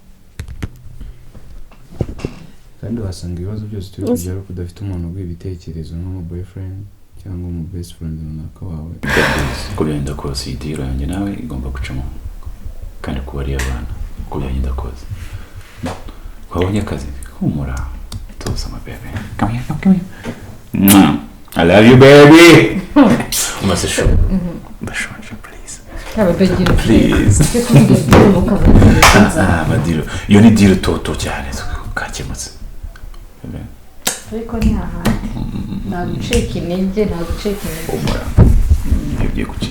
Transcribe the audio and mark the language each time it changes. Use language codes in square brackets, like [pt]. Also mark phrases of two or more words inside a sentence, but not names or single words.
[rw] kandi wasanga ibibazo byose turi kugira ko udafite umuntu uguha ibitekerezo nk'umu boyfriend cyangwa umu [en] best friend [rw] runaka wawe Uko byagenda kose iyi deal yanjye nawe igomba gucamo kandi kuba ari abana uko byagenda kose wabonye akazi humura tuza [en] my baby come here I love you baby [rw] umasesho bashonje [en] please please [rw] madiro iyo ni deal toto cyane kakemutse ariko ni ahandi nta gucika intege humura ibyo gukira